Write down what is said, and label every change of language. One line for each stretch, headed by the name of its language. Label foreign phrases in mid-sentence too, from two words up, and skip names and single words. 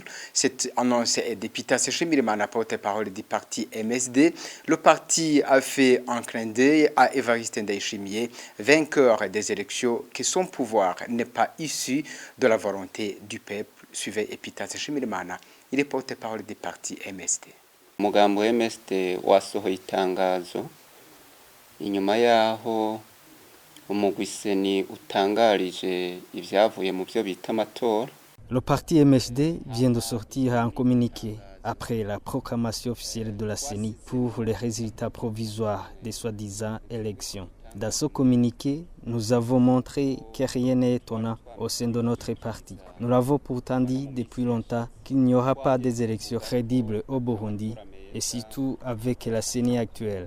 French: Cette annonce est d'Epita Sechimirimana, porte-parole du parti MSD. Le parti a fait un clin d'œil à Évariste Ndayishimiye, vainqueur des élections, que son pouvoir n'est pas issu de la volonté du peuple. Suivez Epita Sechimirimana. Il est porte-parole du parti MSD.
Rundi: Umugambo MSD wasohoye itangazo inyuma yaho umugwi seni utangarije ivyavuye mu byo bita amatora.
French: Le parti MSD vient de sortir un communiqué après la proclamation officielle de la CENI pour les résultats provisoires des soi-disant élections. Dans ce communiqué, nous avons montré que rien n'est étonnant au sein de notre parti. Nous l'avons pourtant dit depuis longtemps qu'il n'y aura pas des élections crédibles au Burundi et surtout avec la CENI actuelle.